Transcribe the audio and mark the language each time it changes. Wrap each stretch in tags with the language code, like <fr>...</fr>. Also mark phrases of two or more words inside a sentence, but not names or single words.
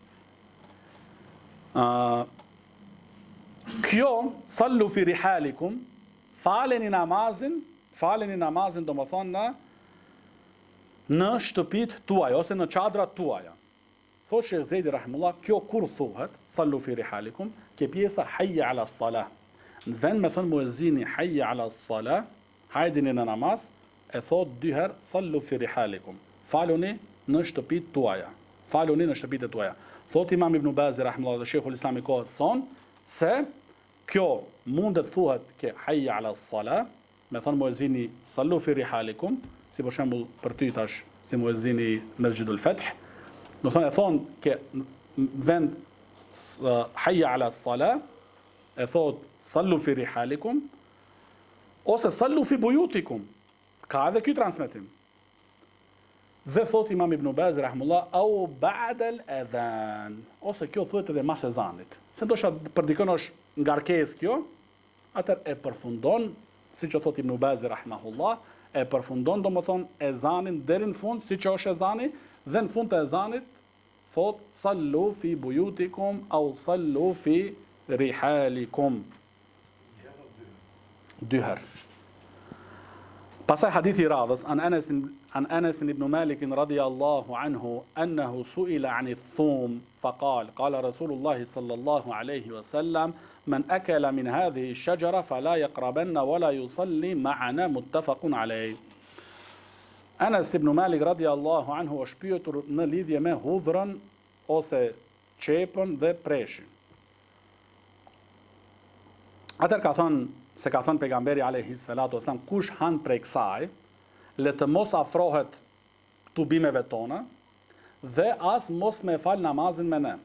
<sq>Kjo</sq> <ar>صلوا في رحالكم,</ar> <sq>faleni namazin do të thonë në shtëpit tuaja ose në çadrat tuaja. Thotë Sheikh Zejdi rahimullah, kjo kur thuhet,</sq> <ar>صلوا في رحالكم,</ar> <sq>ke pjesa</sq> <ar>حي على الصلاة.</ar> <sq>Në vend me thënë muezini</sq> <ar>حي على الصلاة,</ar> <sq>hajdini në namaz, e thot dy herë</sq> <ar>صلوا في رحالكم.</ar> <sq>Faluni në shtëpit tuaja. Faluni në shtëpit tuaja. Thot Imam Ibn Bazi rahimullah dhe Sheikhul Islam i kohës son se kjo mundet thuhet ke</sq> <ar>حي على الصلاة,</ar> <sq>me thënë muezini</sq> <ar>صلوا في رحالكم,</ar> <sq>si për shembull për ty tash si muezini Mesjidul Fath. Do thonë e thonë ke vend</sq> <ar>حي على الصلاة,</ar> <sq>e thot</sq> <ar>صلوا في رحالكم,</ar> <sq>ose</sq> <ar>صلوا في بيوتكم.</ar> <sq>Ka edhe ky transmetim. Dhe thot Imam Ibn Baz</sq> <ar>رحمه الله أو بعد الأذان,</ar> <sq>ose kjo thuhet edhe mas ezanit. Se ndoshta për dikon është ngarkesë kjo, atëherë e përfundon siç e thot Ibn Bazi rahimahullah, e përfundon domethënë ezanin deri në fund, siç është ezani, dhe në fund të ezanit thot</sq> <ar>صلوا في بيوتكم أو صلوا في رحالكم.</ar> <sq>2 herë. Pasaj hadithi radhës,</sq> <ar>عن أنس بن مالك رضي الله عنه أنه سئل عن الثوم فقال قال رسول الله صلى الله عليه وسلم من أكل من هذه الشجرة فلا يقربنا ولا يصلي معنا متفق عليه.</ar> <sq>Anas ibn Malik</sq> <ar>رضي الله عنه</ar> <sq>është pyetur në lidhje me hudhrën ose çepën dhe preshin. Atër ka thënë pejgamberi</sq> <ar>عليه الصلاة والسلام,</ar> <sq>kush han prej kësaj, le të mos afrohet tubimeve tona dhe as mos me fal namazin me ne.</sq>